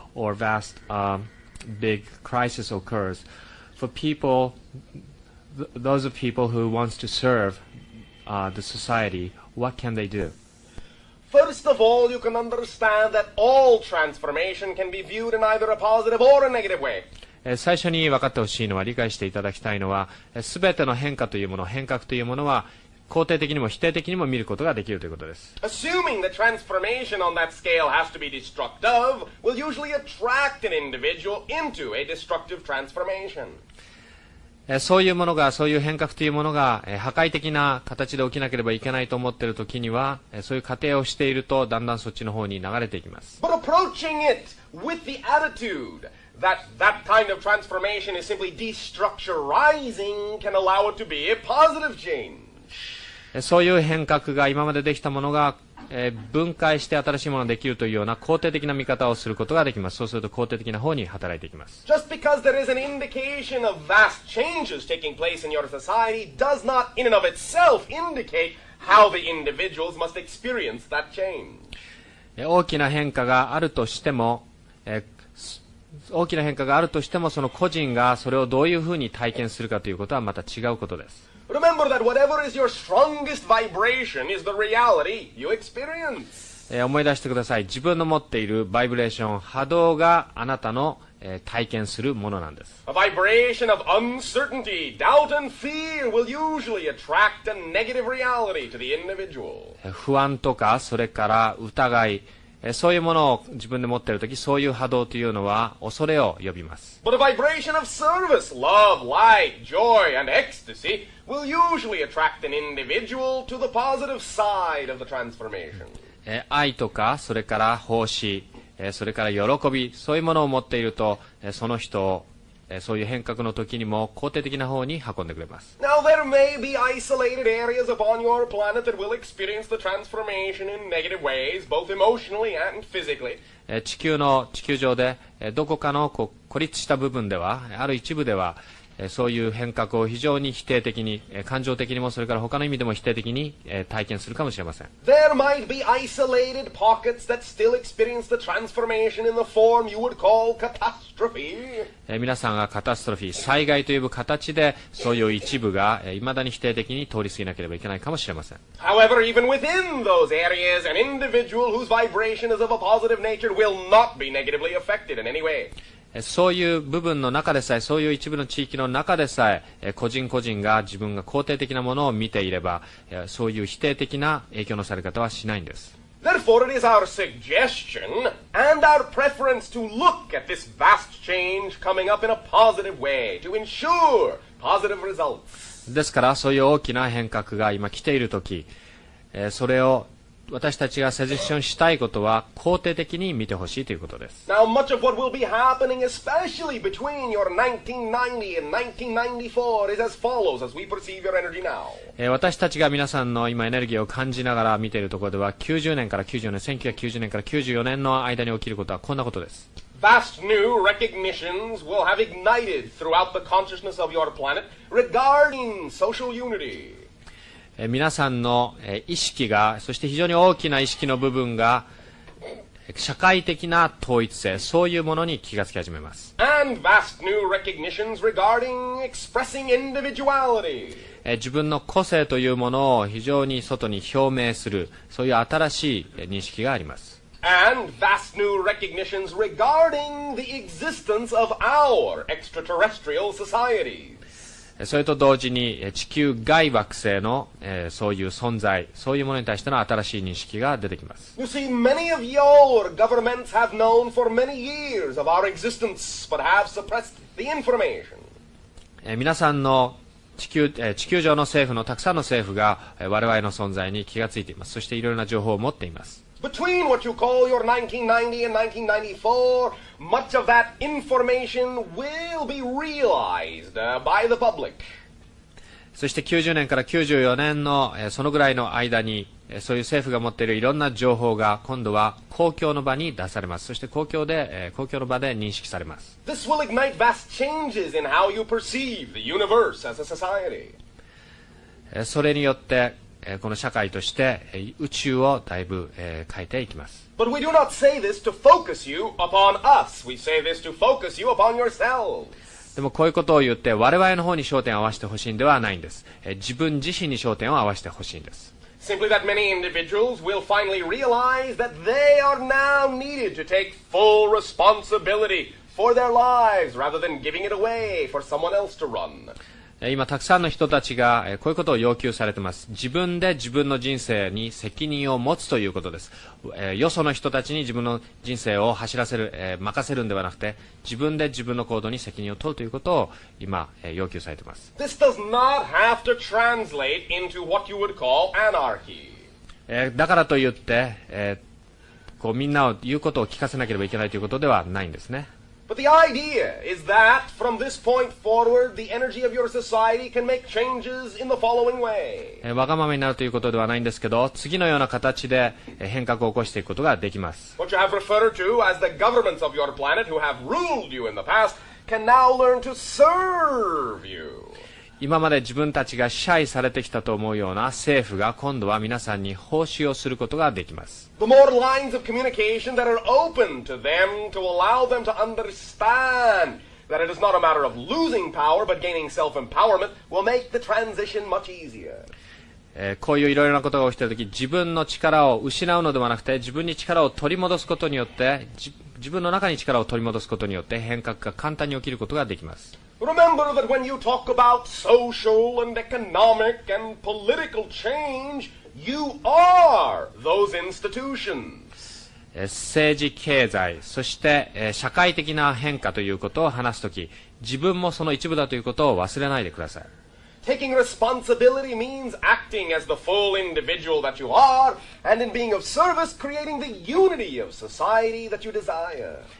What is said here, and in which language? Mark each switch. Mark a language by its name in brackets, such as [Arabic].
[English] or vast big crisis occurs, for people, those of people who wants to serve the society, what can they do? First of all, you can understand that all transformation can be viewed in either a positive or a negative way. [Japanese] 最初に分かってほしいのは、理解していただきたいのは、すべての変化というもの、変革というものは、肯定的にも否定的にも見ることができるということです。 [English] Assuming that transformation on that scale has to be destructive will usually attract an individual into a destructive transformation. [Japanese] そういうものが、そういう変革というものが、破壊的な形で起きなければいけないと思っているときには、そういう過程をしていると、だんだんそっちの方に流れていきます。 [English] But approaching it with the attitude that that kind of transformation is simply destructurizing can allow it to be a positive change. [Japanese] そういう変革が今までできたものが、分解して新しいものができるというような肯定的な見方をすることができます。そうすると肯定的な方に働いていきます。 [English] Just because there is an indication of vast changes taking place in your society does not in and of itself indicate how the individuals must experience that change. [Japanese] 大きな変化があるとしても、その個人がそれをどういうふうに体験するかということはまた違うことです。 [English] Remember that whatever is your strongest vibration is the reality you experience. [Japanese] 思い出してください。自分の持っているバイブレーション、波動があなたの、体験するものなんです。 [English] A vibration of uncertainty, doubt and fear will usually attract a negative reality to the individual. [Japanese] 不安とか、それから疑い、そういうものを自分で持っているとき、そういう波動というのは恐れを呼びます。 [English] But a vibration of service, love, light, joy, and ecstasy will usually attract an individual to the positive side of the transformation. [Japanese] 愛とか、それから奉仕、それから喜び、そういうものを持っていると、その人をそういう変革の時にも肯定的な方に運んでくれます。 [English] Now there may be isolated areas upon your planet that will experience the transformation in negative ways, both emotionally and physically. [Japanese] 地球上でどこかの孤立した部分では、ある一部では、そういう変革を非常に否定的に、感情的にもそれから他の意味でも否定的に体験するかもしれません。 [English] There might be isolated pockets that still experience the transformation in the form you would call catastrophe. [Japanese] 皆さんがカタストロフィー、災害という形でそういう一部が未だに否定的に通り過ぎなければいけないかもしれません。 [English] However, even within those areas, an individual whose vibration is of a positive nature will not be negatively affected in any way. [Japanese] そういう部分の中でさえ、そういう一部の地域の中でさえ、個人個人が自分が肯定的なものを見ていれば、そういう否定的な影響のされ方はしないんです。 [English] Therefore, it is our suggestion and our preference to look at this vast change coming up in a positive way to ensure positive results. [Japanese] ですから、そういう大きな変革が今来ているとき、それを私たちがサジェスションしたいことは肯定的に見てほしいということです。 [English] Now, much of what will be happening, especially between your 1990 and 1994, is as follows as we perceive your energy now. [Japanese] 私たちが皆さんの今エネルギーを感じながら見ているところでは、1990年から94年の間に起きることはこんなことです。 [English] Vast new recognitions will have ignited throughout the consciousness of your planet regarding social unity. [Japanese] 皆さんの意識が、そして非常に大きな意識の部分が、社会的な統一性、そういうものに気がつき始めます。 [English] And vast new recognitions regarding expressing individuality. [Japanese] 自分の個性というものを非常に外に表明する、そういう新しい認識があります。 [English] And vast new recognitions regarding the existence of our extraterrestrial societies. [Japanese] それと同時に地球外惑星の、そういう存在、そういうものに対しての新しい認識が出てきます。 [English] You see, many of your governments have known for many years of our existence, but have suppressed the information. [Japanese] 皆さんの地球上の政府のたくさんの政府が我々の存在に気がついています。そしていろいろな情報を持っています。 [English] Between what you call your 1990 and 1994, much of that information will be realized by the public. [Japanese] そして90年から94年のそのぐらいの間にそういう政府が持っているいろんな情報が今度は公共の場に出されます。そして公共の場で認識されます。 [English] This will ignite vast changes in how you perceive the universe as a society. [Japanese] それによってこの社会として、宇宙をだいぶ、変えていきます。 [English] But we do not say this to focus you upon us. We say this to focus you upon yourselves. [Japanese] でもこういうことを言って我々の方に焦点を合わせてほしいんではないんです。自分自身に焦点を合わせてほしいんです。 [English] Simply that many individuals will finally realize that they are now needed to take full responsibility for their lives rather than giving it away for someone else to run. [Japanese] 今たくさんの人たちがこういうことを要求されています。自分で自分の人生に責任を持つということです。よその人たちに自分の人生を走らせる、任せるんではなくて、自分で自分の行動に責任を取るということを今、要求されています。 [English] This does not have to translate into what you would call anarchy. [Japanese] だからといって、こうみんなを言うことを聞かせなければいけないということではないんですね。 [English] But the idea is that from this point forward, the energy of your society can make changes in the following way. [Japanese] わがままになるということではないんですけど、次のような形で変革を起こしていくことができます。 [English] What you have referred to as the governments of your planet who have ruled you in the past can now learn to serve you. [Japanese] 今まで自分たちが支配されてきたと思うような政府が今度は皆さんに奉仕をすることができます。 [English] The more lines of communication that are open to them to allow them to understand that it is not a matter of losing power but gaining self-empowerment will make the transition much easier. [Japanese] こういういろいろなことが起きているとき、自分の力を失うのではなくて、自分に力を取り戻すことによって、自分の中に力を取り戻すことによって変革が簡単に起きることができます。 [English] Remember that when you talk about social and economic and political change, you are those institutions. [Japanese] 政治、経済、そして社会的な変化ということを話すとき、自分もその一部だということを忘れないでください。 [English] Taking responsibility means acting as the full individual that you are, and in being of service, creating the unity of society that you desire.